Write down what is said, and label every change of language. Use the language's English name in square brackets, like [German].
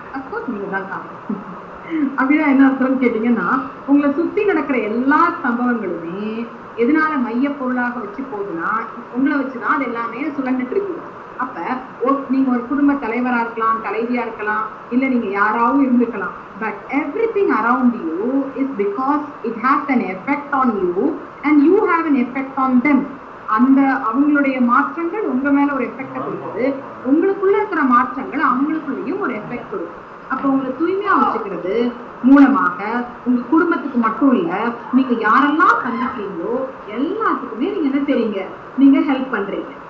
[Tamil] Of course நீங்க தான் காரணம். அப்படின்னா என்ன அர்த்தம்னு கேட்டீங்கன்னா, உங்களை சுத்தி நடக்கிற எல்லா சம்பவங்களுமே எதனால மைய பொருளாக வச்சு போகுதுன்னா உங்களை வச்சுதான் அது எல்லாமே சுழண்டுட்டு இருக்குது. அப்ப நீங்க ஒரு குடும்ப தலைவரா இருக்கலாம், தலைவியா இருக்கலாம், இல்ல நீங்க யாராவும் இருந்துக்கலாம். [English] But everything around you is because it has an effect on you and you have an effect on them. [Tamil] அந்த அவங்களுடைய மாற்றங்கள் உங்க மேல ஒரு எஃபெக்டை கொடுக்குது, உங்களுக்குள்ள இருக்கிற மாற்றங்கள் அவங்களுக்குள்ளேயும் ஒரு எஃபெக்ட் கொடுக்கும். அப்ப உங்களை தூய்மையா வச்சுக்கிறது மூலமாக உங்க குடும்பத்துக்கு மட்டும் இல்ல, நீங்க யாரெல்லாம் சந்திக்கிறீங்களோ எல்லாத்துக்குமே நீங்க என்ன செய்றீங்க, நீங்க ஹெல்ப் பண்றீங்க.